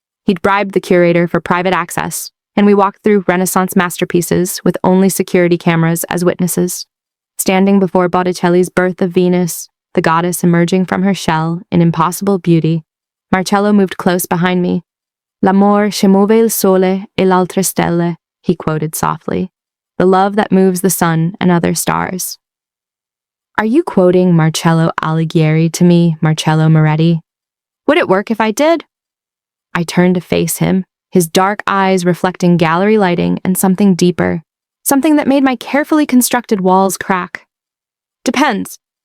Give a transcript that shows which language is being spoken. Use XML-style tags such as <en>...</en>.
<en>He'd bribed the curator for private access, and we walked through Renaissance masterpieces with only security cameras as witnesses. Standing before Botticelli's Birth of Venus, the goddess emerging from her shell in impossible beauty, Marcello moved close behind me.</en> <it>"L'amor che muove il sole e l'altre stelle,"</it> <en>he quoted softly. "The love that moves the sun and other stars." "Are you quoting Marcello Alighieri to me, Marcello Moretti? Would it work if I did?" I turned to face him, his dark eyes reflecting gallery lighting and something deeper, something that made my carefully constructed walls crack. "Depends.</en>